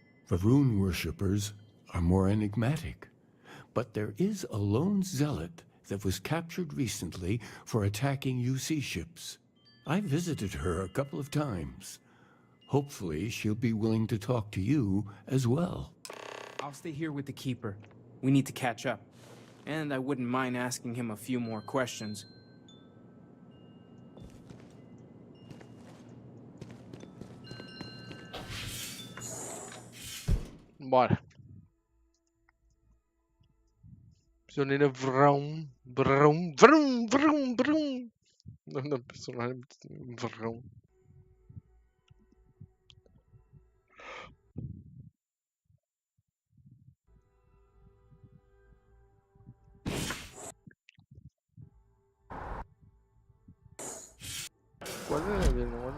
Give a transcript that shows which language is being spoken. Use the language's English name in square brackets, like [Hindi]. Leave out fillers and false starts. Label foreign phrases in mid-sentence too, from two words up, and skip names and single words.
[English] The rune worshippers are more enigmatic. But there is a lone zealot that was captured recently for attacking UC ships. I visited her a couple of times. Hopefully, she'll be willing to talk to you as well. I'll stay here with the Keeper. We need to catch up. And I wouldn't mind asking him a few more questions. [Portuguese] Bora. Prisioneira Vrão. Vrão. Vrão. Vrão. Vrão. O nome da personagem é Vrão. Quase ele, não olha.